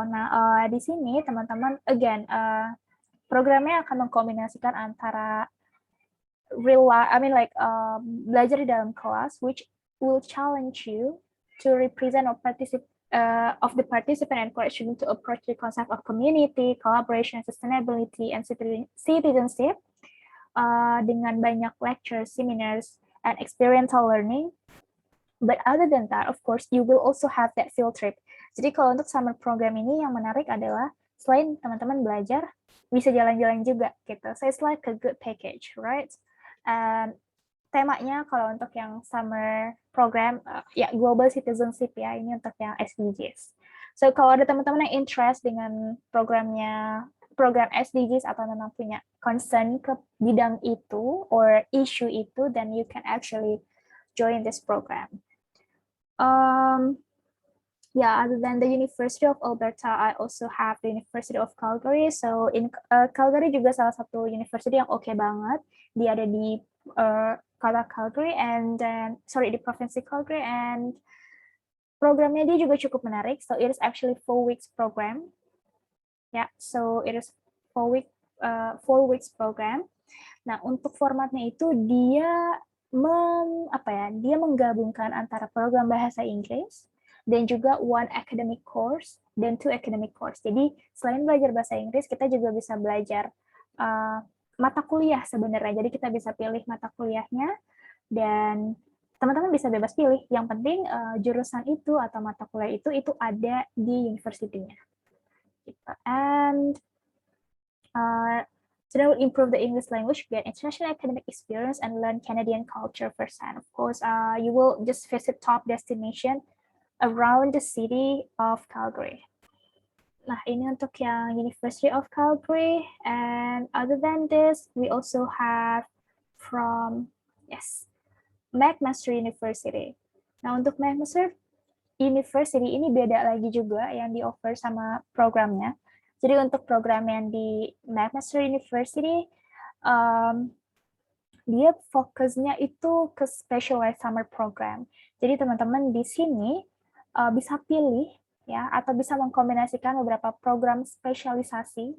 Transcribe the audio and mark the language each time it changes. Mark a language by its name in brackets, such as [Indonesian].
[Indonesian] Nah, di sini teman-teman again programnya akan mengkombinasikan antara belajar di dalam kelas, [English] which will challenge you to represent or participate of the participant, encourage you to approach the concept of community, collaboration, sustainability, and citizenship [Indonesian] dengan banyak [English] lectures, seminars, and experiential learning. But other than that, of course, you will also have that field trip. [Indonesian] Jadi kalau untuk summer program ini yang menarik adalah selain teman-teman belajar, bisa jalan-jalan juga gitu. [English] So it's like a good package, right? [Indonesian] Temanya kalau untuk yang summer program ya global citizenship ya, ini untuk yang SDGs. So kalau ada teman-teman yang interest dengan program SDGs atau memang punya concern ke bidang itu or issue itu, [English] then you can actually join this program. Other than the University of Alberta, I also have the University of Calgary. [Indonesian] So in Calgary juga salah satu university yang oke banget. Dia ada di kota Calgary di provinsi Calgary, and programnya dia juga cukup menarik. [English] So it is actually 4 weeks program. So it is 4 weeks program. [Indonesian] Nah, untuk formatnya itu dia menggabungkan antara program bahasa Inggris dan juga 1 academic course dan 2 academic course. Jadi selain belajar bahasa Inggris, kita juga bisa belajar mata kuliah sebenarnya. Jadi kita bisa pilih mata kuliahnya dan teman-teman bisa bebas pilih. Yang penting jurusan itu atau mata kuliah itu ada di universitinya. [English] And so that will improve the English language, get international academic experience, and learn Canadian culture firsthand. Of course, you will just visit top destination around the city of Calgary. [Indonesian] Nah, ini untuk yang University of Calgary. [English] And other than this, we also have from, McMaster University. [Indonesian] Nah, untuk McMaster University ini beda lagi juga yang di-offer sama programnya. Jadi untuk program yang di McMaster University, dia fokusnya itu ke specialized summer program. Jadi teman-teman di sini bisa pilih ya, atau bisa mengkombinasikan beberapa program spesialisasi.